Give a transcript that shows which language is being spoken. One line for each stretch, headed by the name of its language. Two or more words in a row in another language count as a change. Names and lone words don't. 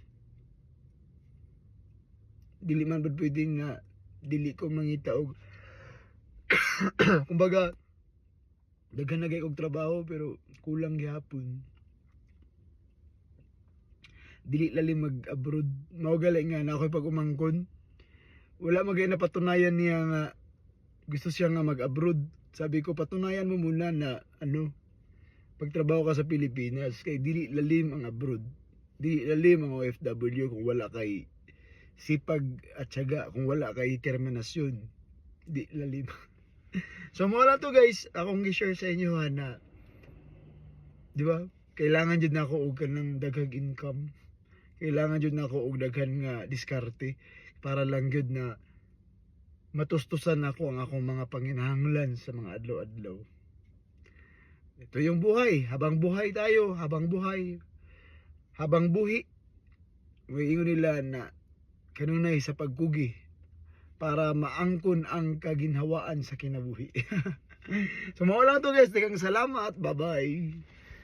Cebuano: Dili man bud pwedeng nga dili ko mangita og kumbaga daghan na gay og trabaho pero kulang gyapon. Dili lalim mag-abroad. Mao gali nga na ako'y pag-umangkon. Wala magay na patunayan niya nga gusto siya nga mag-abroad.
Filipino: Sabi ko patunayan mo muna na pagtrabaho ka sa Pilipinas kay
Cebuano: dili lalim ang abroad. Dili lalim ang OFW kung wala kay
Filipino: sipag at tiyaga,
Cebuano: kung wala kay determinasyon. Di lalim. So mo lang to guys, akong gi-share sa inyo na di ba? Kailangan jud nako og kanang daghang income. Kailangan jud nako og daghan nga diskarte para lang jud na matustusan ako ang akong mga panginahanglan sa mga adlaw-adlaw.
Filipino: Ito yung buhay, habang buhay tayo, habang buhi.
Cebuano: May ingon nila na kanunay sa pagkugi para maangkon ang kaginhawaan sa kinabuhi. So mao lang to guys, daghang salamat, bye-bye.